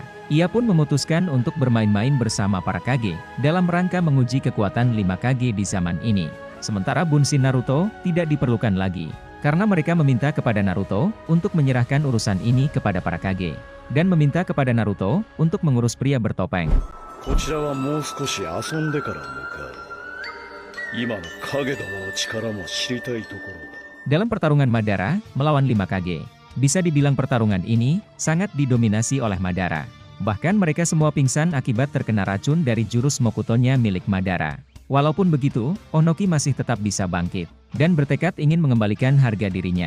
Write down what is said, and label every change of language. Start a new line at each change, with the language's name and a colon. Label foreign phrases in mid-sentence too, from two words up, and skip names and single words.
Indonesian: Ia pun memutuskan untuk bermain-main bersama para Kage, dalam rangka menguji kekuatan 5 Kage di zaman ini. Sementara Bunshin Naruto, tidak diperlukan lagi. Karena mereka meminta kepada Naruto, untuk menyerahkan urusan ini kepada para Kage. Dan meminta kepada Naruto, untuk mengurus pria bertopeng.
Japanese: こちらはもう少し遊んでから向かう。今の影どもの力も知りたいところだ。
Indonesian: Dalam pertarungan Madara, melawan 5 Kage, bisa dibilang pertarungan ini, sangat didominasi oleh Madara. Bahkan mereka semua pingsan akibat terkena racun dari jurus Mokutonya milik Madara. Walaupun begitu, Onoki masih tetap bisa bangkit, dan bertekad ingin mengembalikan harga dirinya.